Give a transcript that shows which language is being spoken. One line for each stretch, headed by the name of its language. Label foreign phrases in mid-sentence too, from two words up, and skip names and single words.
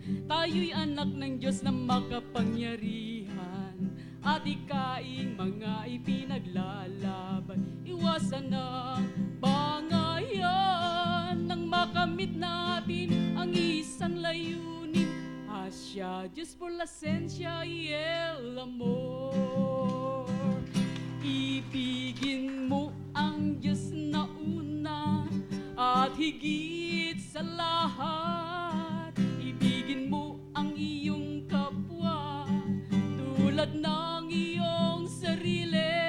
Filipino: tayo'y anak ng Diyos na makapangyarihan, at ikaing mga ipinaglalaban, iwasan ang bangayan, nang makamit natin ang isang layunin,
Spanish: Hasha Diyos por la ciencia y el amor.
Filipino: Ibigin mo ang Diyos na una at higit sa lahat. Ibigin mo ang iyong kapwa tulad ng iyong sarili.